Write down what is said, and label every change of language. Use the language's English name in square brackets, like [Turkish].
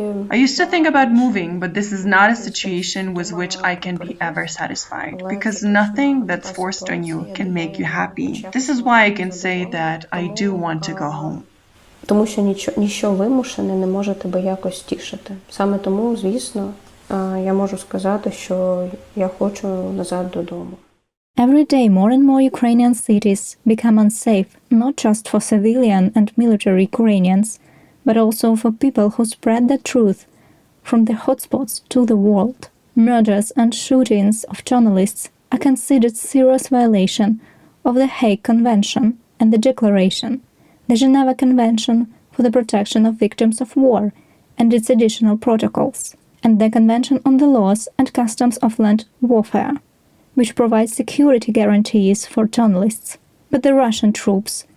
[English] I used to think about moving, but this is not a situation with which I can be ever satisfied, because nothing that's forced on you can make you happy. This is why I can say that I do want to go home. [Ukrainian] Тому що ніщо вимушене не може тебе якось тішити. Саме тому, звісно, я можу сказати, що я хочу назад додому. [English] Every day more and more Ukrainian cities become unsafe, not just for civilian and military Ukrainians, but also for people who spread the truth from the hotspots to the world. Murders and shootings of journalists are considered serious violation of the Hague Convention and the Declaration, the Geneva Convention for the Protection of Victims of War and its additional protocols, and the Convention on the Laws and Customs of Land Warfare, which provides security guarantees for journalists. But the Russian troops